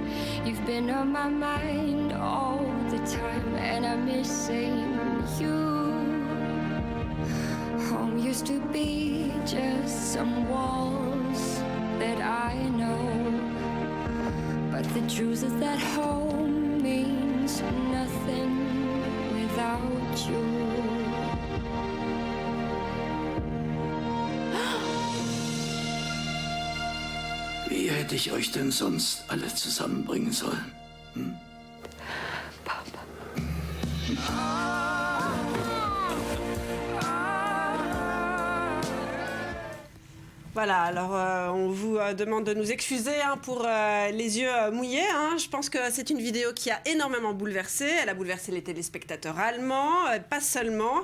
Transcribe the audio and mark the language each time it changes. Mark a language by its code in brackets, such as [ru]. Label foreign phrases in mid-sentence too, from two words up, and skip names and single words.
[en] You've been on my mind all the time, and I miss saying you. Home used to be just some walls that I know, but the truth is that home means nothing without you. [de] Wie hätte ich euch denn sonst alle zusammenbringen sollen? Papa. [fr] Voilà, alors on vous demande de nous excuser pour les yeux mouillés. Je pense que c'est une vidéo qui a énormément bouleversé. Elle a bouleversé les téléspectateurs allemands, pas seulement.